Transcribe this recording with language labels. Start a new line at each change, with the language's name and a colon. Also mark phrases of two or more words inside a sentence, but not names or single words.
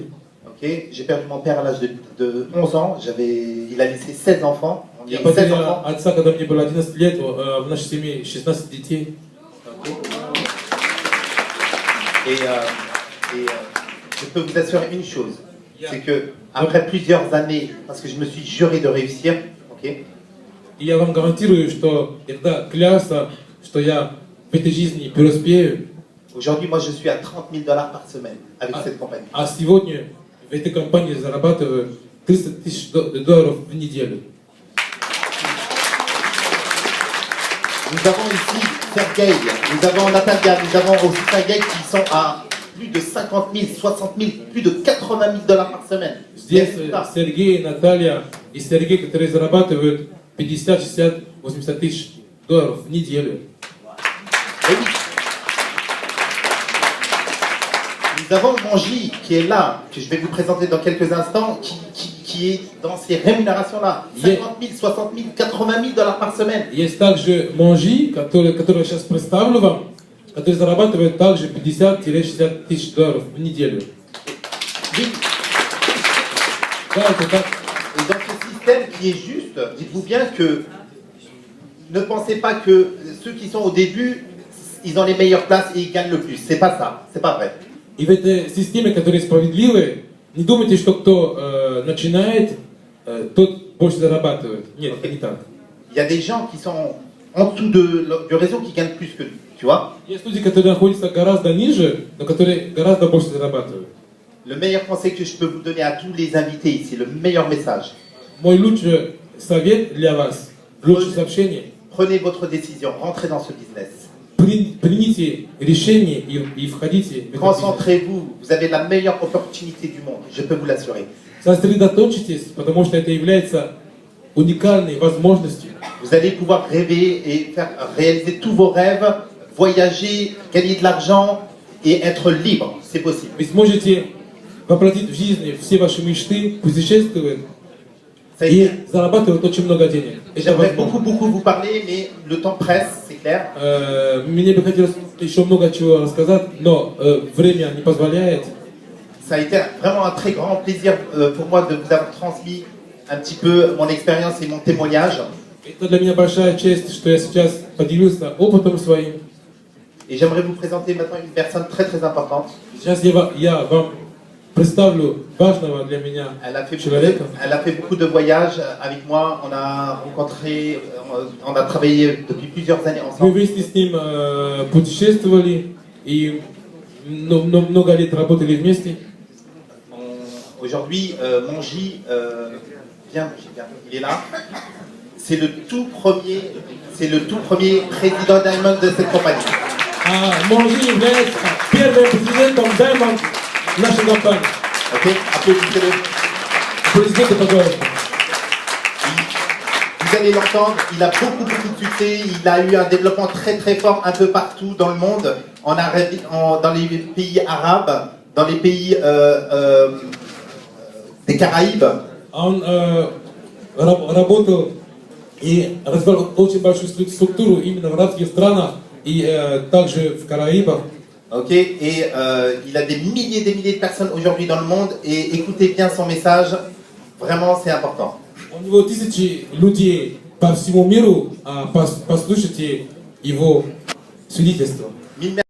French: Ok, j'ai perdu mon père à l'âge de 11 ans, il a laissé 16 enfants. On
Russian: Я
French: est 16
Russian: потерял
French: enfants.
Russian: отца, когда мне было 11 лет, в нашей семье 16 детей.
French: Ok. Je peux vous assurer une chose, c'est que après plusieurs années, parce que je me suis juré de réussir, ok,
Russian: И я вам гарантирую, что когда клялся, что я в этой жизни преуспею,
French: aujourd'hui, moi, je suis à 30 000 $ par semaine avec cette compagnie.
Russian: а сегодня в этой компании зарабатываю 300 тысяч долларов в неделю.
French: Nous avons ici Sergei, nous avons Natalia, nous avons aussi Sergei qui sont à plus de 50 000, 60 000, plus de 80 000 $ par semaine.
Russian: Здесь Сергей, Наталья и Сергей, которые зарабатывают 50, 60, 80 тысяч долларов в неделю.
French: Et oui. Nous avons Manji qui est là, que je vais vous présenter dans quelques instants, qui est dans ces rémunérations-là. 50 000, 60 000, 80 000 $ par semaine.
Russian: Есть также Монжи, который сейчас представлю вам, который зарабатывает также 50-60 тысяч долларов в неделю.
French: Oui.
Russian: Да, это так.
French: Et dans ce système qui est juste, dites-vous bien que ne pensez pas que ceux qui sont au début, ils ont les meilleures places et ils gagnent le plus. C'est pas ça, c'est pas vrai.
Russian: И в этой системе, которая справедливая, не думайте, что кто начинает, тот больше зарабатывает. Нет, это не так.
French: Il y a des gens qui sont en dessous du réseau qui gagnent plus que nous, tu vois.
Russian: Есть люди, которые находятся гораздо ниже, но которые гораздо больше зарабатывают.
French: Le meilleur conseil que je peux vous donner à tous les invités ici, le meilleur message,
Russian: Мой лучший совет для вас, лучшее сообщение,
French: prenez votre décision, rentrez dans ce business.
Russian: Примите решение и входите в этот бизнес.
French: Concentrez-vous, vous avez la meilleure opportunité du monde, je peux vous l'assurer.
Russian: Сосредоточьтесь, потому что это является уникальной возможностью.
French: Vous allez pouvoir rêver et faire réaliser tous vos rêves, voyager, gagner de l'argent et être libre, c'est possible.
Russian: Вы сможете воплотить в жизни все ваши мечты, путешествовать
French: Ça a
Russian: и
French: été-
Russian: зарабатывать очень много денег. Это
French: J'aimerais
Russian: возможно.
French: beaucoup vous parler, mais le temps presse, c'est clair.
Russian: Мне бы хотелось еще много чего рассказать, но время не позволяет.
French: Ça a été vraiment un très grand plaisir pour moi de vous avoir transmis un petit peu mon expérience et mon témoignage.
Russian: Это для меня большая честь, что я сейчас поделился опытом своим.
French: Et j'aimerais vous présenter maintenant une personne très très importante.
Russian: Сейчас я вам представлю важного для меня человека.
French: Elle a fait beaucoup de voyages avec moi. On a rencontré, on a travaillé depuis plusieurs années
Russian: Мы
French: ensemble.
Russian: вместе с ним путешествовали и много лет работали вместе.
French: Aujourd'hui, Manji, viens, il est là. C'est le tout premier président Diamond de cette compagnie.
Russian: Монжи является первым президентом Diamond нашей компании.
French: Ok, applaudissez-le.
Russian: Президент, пожалуйста.
French: Vous allez l'entendre, il a beaucoup de succès, il a eu un développement très très fort un peu partout dans le monde, dans les pays arabes, dans les pays des Caraïbes.
Russian: Он работал и развивал очень большую структуру именно в арабских странах и также в Караибах.
French: Ok, et il a des milliers de personnes aujourd'hui dans le monde, et écoutez bien son message, vraiment c'est important.
Russian: У него тысячи людей по всему миру, послушайте его свидетельство.